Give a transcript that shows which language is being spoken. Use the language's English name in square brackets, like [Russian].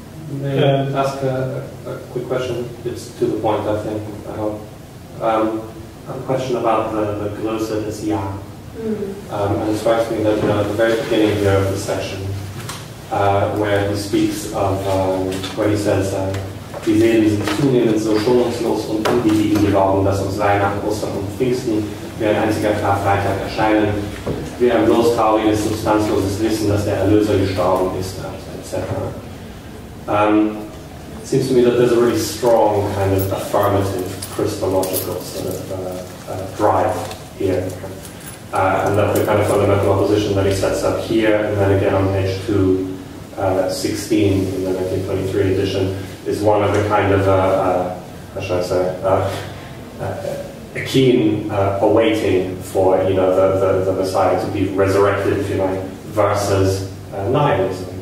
[English] May I ask a quick question? It's to the point, I think, I hope. A question about the Gnosis des Ja. And it strikes me that at the very beginning here of the section, where he speaks of, where he says, [German] die Seelen sind zunehmend so schonungslos und unbedingt geworden, dass uns Weihnachten, Ostern und Pfingsten wie ein einziger Karfreitag erscheinen, wie ein bloß trauriges, substanzloses Wissen, dass der Erlöser gestorben ist, etc. [English] It seems to me that there's a really strong kind of affirmative Christological sort of drive here. And that the kind of fundamental opposition that he sets up here, and then again on page 216 in the 1923 edition, is one of the kind of, how should I say, a keen awaiting for, you know, the Messiah to be resurrected, if you like, versus nihilism.